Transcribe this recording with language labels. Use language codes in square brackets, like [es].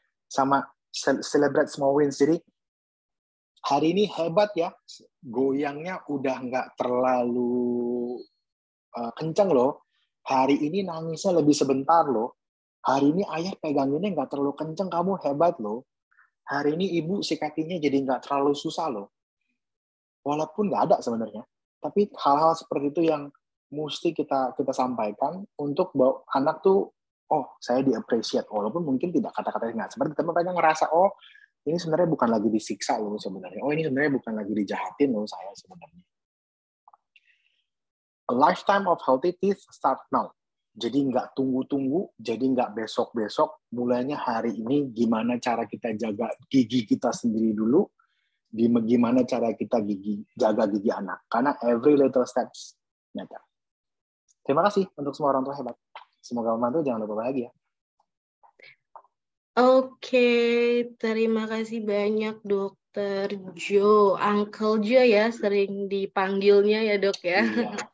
[id] Sama [en] celebrate small wins. [id] Jadi hari ini hebat ya, goyangnya udah nggak terlalu kencang loh. Hari ini nangisnya lebih sebentar loh. Hari ini ayah peganginnya nggak terlalu kencang, kamu hebat loh. Hari ini ibu sikatinya jadi nggak terlalu susah loh. Walaupun nggak ada sebenarnya. Tapi hal-hal seperti itu yang mesti kita sampaikan untuk bahwa anak tuh, oh saya di-appreciate. Walaupun mungkin tidak kata-katanya nggak seperti, tapi mereka ngerasa, oh ini sebenarnya bukan lagi disiksa loh sebenarnya. Oh ini sebenarnya bukan lagi dijahatin loh saya sebenarnya. [en] A lifetime of healthy teeth start now. [id] Jadi nggak tunggu-tunggu, jadi nggak besok-besok. Mulainya hari ini gimana cara kita jaga gigi kita sendiri dulu, gimana cara kita jaga gigi anak. Karena [en] every little steps matter. [id] Terima kasih untuk semua orang tua hebat. Semoga membantu, jangan lupa bahagia. Oke, terima kasih banyak Dokter Jo, Uncle Jo ya sering dipanggilnya ya dok ya. Iya.